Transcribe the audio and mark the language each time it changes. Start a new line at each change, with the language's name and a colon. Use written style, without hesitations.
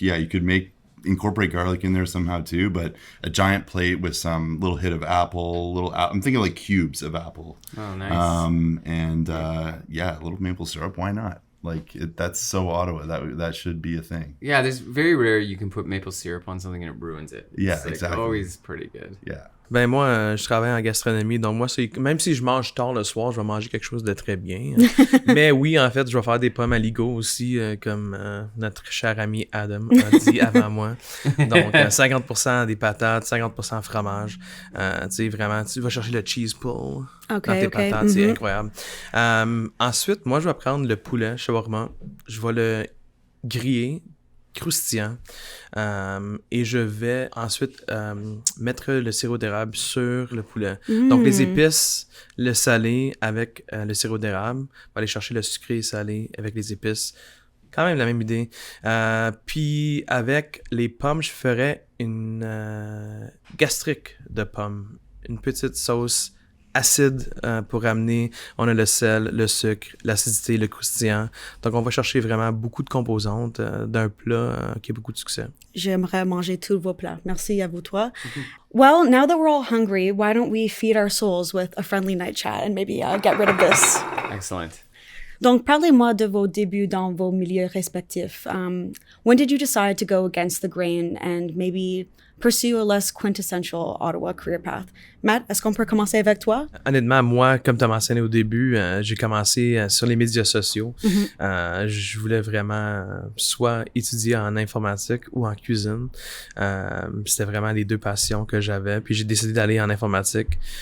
English: Yeah, you could incorporate garlic in there somehow too, but a giant plate with some little hit of apple, I'm thinking like cubes of apple. Oh, nice. And yeah, a little maple syrup. Why not? Like that's so Ottawa. That should be a thing. Yeah, there's very rare you can put maple syrup on something and it ruins it. Yeah, It's like exactly. always pretty good. Yeah.
French: Ben moi, je travaille en gastronomie, donc moi, même si je mange tard le soir, je vais manger quelque chose de très bien. Mais oui, en fait, je vais faire des pommes aligot aussi, comme notre cher ami Adam a dit avant moi. Donc, 50% des patates, 50% fromage. Tu sais, vraiment, tu vas chercher le cheese pull dans tes patates, c'est incroyable. Ensuite, moi, je vais prendre le poulet shawarma. Je vais le griller croustillant et je vais ensuite mettre le sirop d'érable sur le poulet. Donc les épices, le salé avec le sirop d'érable, on va aller chercher le sucré et salé avec les épices. Quand même la même idée. Puis avec les pommes, je ferais une gastrique de pommes, une petite sauce acide pour amener, on a le sel, le sucre, l'acidité, le croustillant. Donc, on va chercher vraiment beaucoup de composantes d'un plat qui a beaucoup de succès. J'aimerais manger tous vos plats. Merci à vous trois.
English: Well, now that we're all hungry, why don't we feed our souls with a friendly night chat and maybe get rid of this? Excellent.
French: Donc, parlez-moi de vos débuts dans vos milieux respectifs.
English: When did you decide to go against the grain and maybe pursue a less quintessential Ottawa career path?
French: Matt, est-ce qu'on peut commencer avec toi? Honnêtement, moi, comme tu as mentionné au début, j'ai commencé sur les médias sociaux. Je voulais vraiment soit étudier en informatique ou en cuisine. C'était vraiment les deux passions que j'avais. Puis j'ai décidé d'aller en informatique.